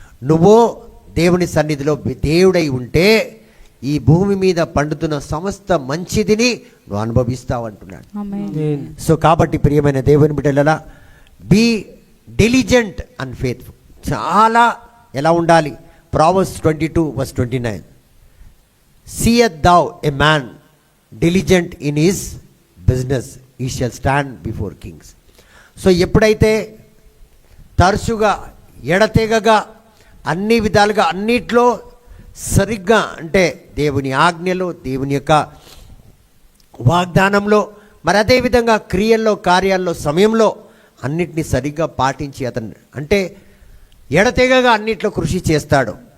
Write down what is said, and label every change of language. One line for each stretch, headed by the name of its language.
Telugu: నువ్వు దేవుని సన్నిధిలో దేవుడై ఉంటే ఈ భూమి మీద పండుతున్న సమస్త మంచిదిని నువ్వు అనుభవిస్తావు అంటున్నాడు. ఆమేన్. సో కాబట్టి ప్రియమైన దేవుని బిడ్డలారా,
English: Be diligent and faithful.
Telugu: చాలా ఎలా ఉండాలి?
English: Proverbs 22:29, seest thou a man diligent in his business, he shall stand before kings.
Telugu: So ఎప్పుడైతే తరచుగా, ఎడతెగగా, అన్ని విధాలుగా, అన్నిట్లో సరిగ్గా, అంటే దేవుని ఆజ్ఞలో, దేవుని యొక్క వాగ్దానంలో, మరి అదేవిధంగా క్రియల్లో, కార్యాల్లో, సమయంలో అన్నిటినీ సరిగ్గా పాటించి అతను అంటే ఎడతెగగా అన్నిట్లో కృషి చేస్తాడు.